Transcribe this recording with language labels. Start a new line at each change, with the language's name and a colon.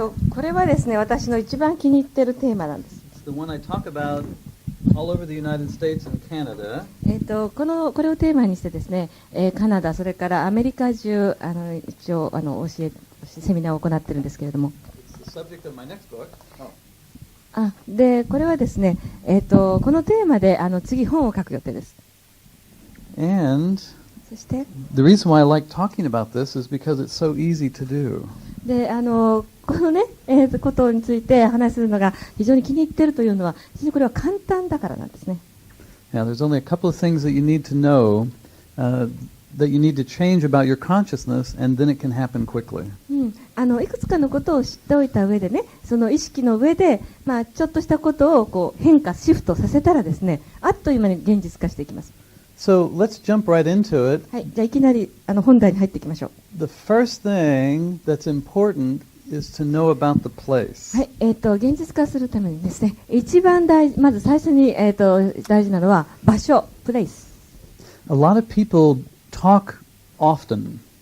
Japanese: これはですね、私の一番気に入っているテーマなんです。
English: It's the one I talk about all over the United States and Canada.
Japanese: これをテーマにしてですね、カナダそれからアメリカ中一応セミナーを行っているんですけれども。
English: It's the subject of my next book.
Japanese: でこれはですね、このテーマで次本を書く予定です。
English: And
Japanese: そして
English: the reason why I like talking about this is because it's so easy to do.
Japanese: でこのね、ことについて話するのが非常に気に入っているというのは、非常にこれは簡単だからなんですね。
English: Now, there's only a couple of things that you need to know, that you need to change about your consciousness, and then it can happen quickly.
Japanese: いくつかのことを知っておいた上でね、その意識の上で、ちょっとしたことをこう変化、シフトさせたらですね、あっという間に現実化していきます。
English: So let's jump right into it.
Japanese: はい、じゃあいきなり本題に入っていきましょう。
English: The first thing that's important is to know about the place.
Japanese: はい、現実化するためにですね、一番まず最初に、大事なのは場所、place。
English: A lot of people talk often.